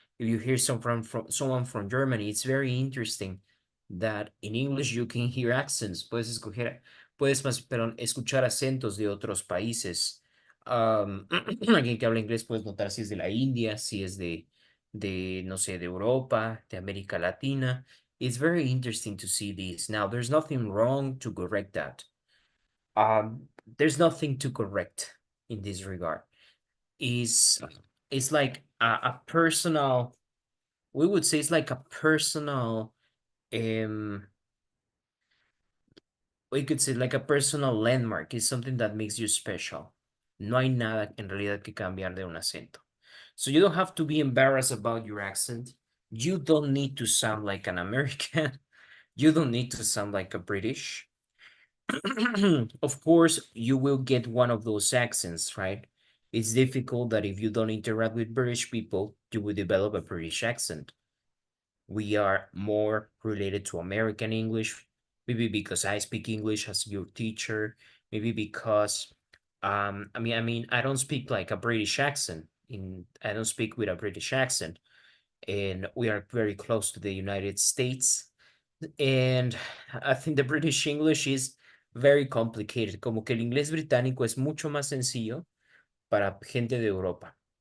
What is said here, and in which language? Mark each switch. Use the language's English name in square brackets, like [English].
[English] If you hear someone from Germany, it's very interesting that in English you can hear accents. [Spanish] Perdón, escuchar acentos de otros países. Alguien que habla inglés puedes notar si es de la India, si es no sé, de Europa, de América Latina. [English] It's very interesting to see this. Now, there's nothing wrong to correct that. Um, there's nothing to correct in this regard. Is it's like a personal, we would say it's like a personal, um, we could say like a personal landmark. It's something that makes you special. [Spanish] No hay nada en realidad que cambiar de un acento. [English] So you don't have to be embarrassed about your accent. You don't need to sound like an American. You don't need to sound like a British. Of course, you will get one of those accents, right? It's difficult that if you don't interact with British people, you will develop a British accent. We are more related to American English, maybe because I speak English as your teacher, maybe because I don't speak like a British accent. I don't speak with a British accent. and we are very close to the United States. And I think the British English is very complicated, [Spanish] como que el inglés británico es mucho más sencillo para gente de Europa.